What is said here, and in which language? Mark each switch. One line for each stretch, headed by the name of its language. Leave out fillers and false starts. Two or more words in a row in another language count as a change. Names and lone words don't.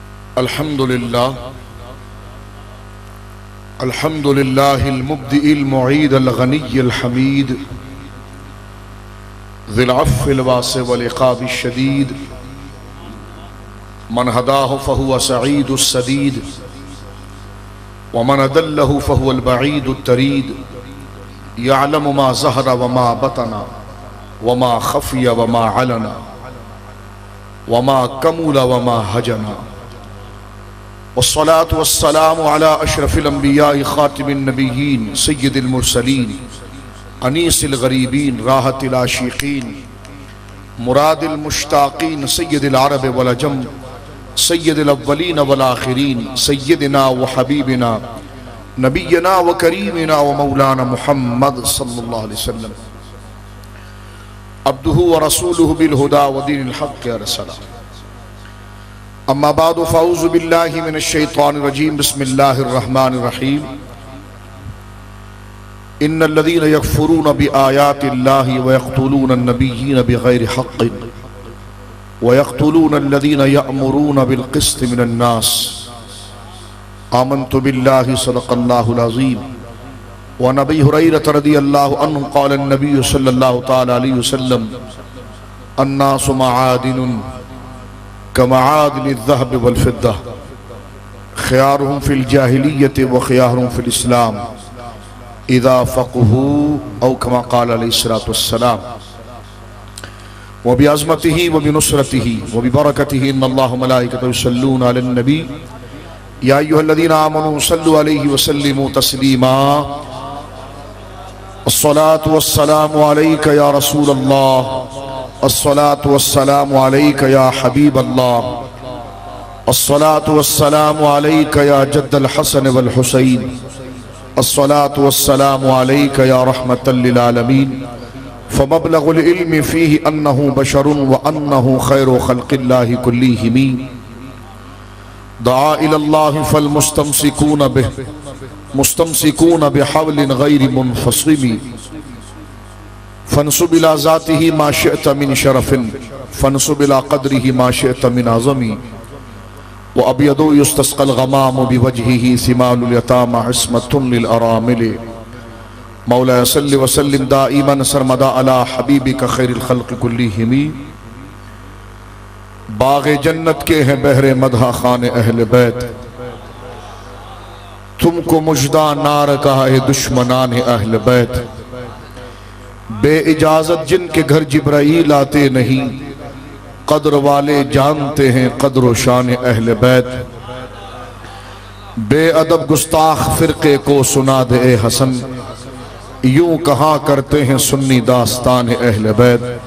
Arabic: الحمد لله الحمد لله المبدئ المعيد الغني الحميد ذي العفو الواسع والعقاب الشديد من هداه فهو السعيد السديد ومن أضله فهو البعيد الطريد يعلم ما ظهر وما بطن وما خفي وما علن وما كمل وما هجن والصلاة والسلام على أشرف الأنبياء خاتم النبيين سيد المرسلين أنيس الغريبين راحة العاشقين مراد المشتاقين سيد العرب والعجم سيد الأولين والآخرين سيدنا وحبيبنا نبينا وكريمنا ومولانا محمد صلى الله عليه وسلم عبده ورسوله بالهدى ودين الحق أرسله أما بعد فأعوذ بالله من الشيطان الرجيم بسم الله الرحمن الرحيم إن الذين يكفرون بآيات الله ويقتلون النبيين بغير حق ويقتلون الذين يأمرون بالقسط من الناس آمنت بالله صدق الله العظيم وعن أبي هريرة رضي الله عنه قال النبي صلى الله تعالى عليه وسلم الناس معادن كمعادن الذهب والفضة خيارهم في الجاهلية وخيارهم في الإسلام إذا فقهوا أو كما قال عليه الصلاة والسلام وبعظمته وبنصرته وببركته إن الله وملائكته يصلون على النبي يا أيها الذين آمنوا صلوا عليه وسلموا تسليما الصلاة والسلام عليك يا رسول الله الصلاة والسلام عليك يا حبيب الله الصلاة والسلام عليك يا جد الحسن والحسين الصلاة والسلام عليك يا رحمة للعالمين فمبلغ العلم فيه أنه بشر وأنه خير خلق الله كلهم دعا إلى الله فالمستمسكون بحبل غير منفصم فانسب إلى ذاته ما شئت من شرف فانسب إلى قدره ما شئت من عظم وأبيض يستسقى الغمام بوجهه ثمال اليتامى عصمة للأرامل مولا صل وسلم دائما سرمدا على حبيبك خير الخلق كلهم
Urdu: باغِ جنت کے ہیں بہرِ مدح خوانِ اہلِ بیت تم کو مژدہ نار کہا ہے دشمنان اہل بیت بے اجازت جن کے گھر جبرائیل آتے نہیں قدر والے جانتے ہیں قدر شان اہل بیت بے ادب گستاخ فرقے کو سنا دے اے حسن یوں کہا کرتے ہیں سنی داستان اہل بیت